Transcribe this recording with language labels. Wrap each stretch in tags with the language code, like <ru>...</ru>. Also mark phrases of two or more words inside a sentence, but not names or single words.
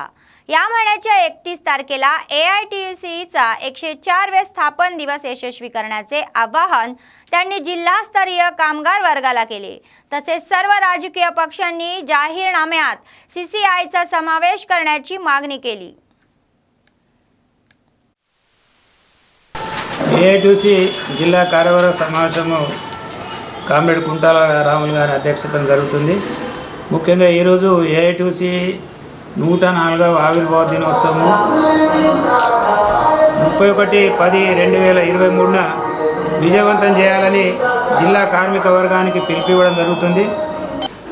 <mr>या महिन्याच्या 31 तारखेला AITUCचा 104वे स्थापन दिवस यशस्वी करण्याचे आवाहन त्यांनी जिल्हास्तरीय कामगार वर्गाला केले. तसेच सर्व राजकीय पक्षांनी जाहीरनाम्यात CCIचा समावेश करण्याची मागणी केली.</mr> <te>AITUC జిల్లా కార్యవర్గ సమావేశము కామ్రేడ్ కుంటాల రాములు గారి అధ్యక్షతన జరుగుతుంది. ముఖ్యంగా ఈరోజు AITUC 104వ ఆవిర్భావ దినోత్సవము 31/10/2023న విజయవంతం చేయాలని జిల్లా కార్మిక వర్గానికి పిలుపు ఇవ్వడం జరుగుతుంది.</te>